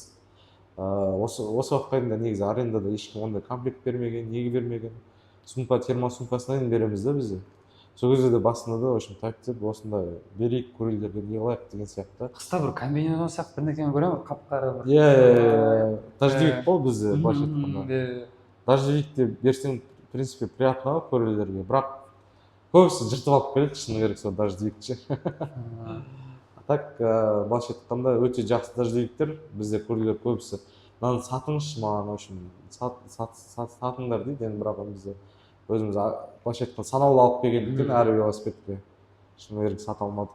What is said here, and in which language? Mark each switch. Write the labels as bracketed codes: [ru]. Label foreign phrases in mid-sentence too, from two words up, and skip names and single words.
[kk] Осы уақытқа дейін негізі арендада ешкім ондай комплект бермеген, неге бермеген. Сумка, термосумкасынан береміз да бізде. Сол кезде де басында да очень тәптеп осындай берейік курьерлерге не қылайық деген сияқты. Қыста бір комбинезон сияқты бірдеңені көремін, қап-қара бір. Иә, дождевик қой бізде былайша айтқанда. Дождевикте берсең, [ru] в принципе, приятно [kk] ғой курьерлерге, бірақ көбісі жыртып алып келеді, шыны керек сол дождевикті. Так, былайша айтқанда өте жақсы дождевиктер, бізде курьерлер көбісі. Мынаны сатыңызшы маған, [ru] в общем, [kk] сатыңдар дейді, енді бірақ бізде өзіміз былайша айтқанда санаулы алып келгендіктен әр велосипедке шыны керек сата алмадық.